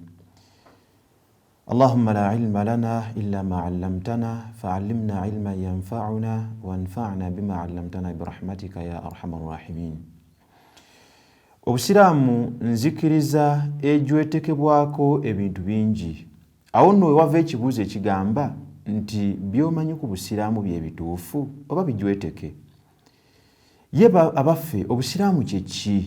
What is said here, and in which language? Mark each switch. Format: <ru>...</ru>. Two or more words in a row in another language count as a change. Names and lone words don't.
<ar>اللهم لا علم لنا إلا ما علمتنا فعلمنا علما ينفعنا وانفعنا بما علمتنا برحمتك يا أرحم الراحمين.</ar> <lg>Obusiramu nzikiriza ejwetekebwako ebintu bingi. Awo nno wava ekibuuzo ekigamba nti byomanyi ku busiramu bye bituufu oba bijweteke. Yeba abaffe obusiramu kyeki?</lg>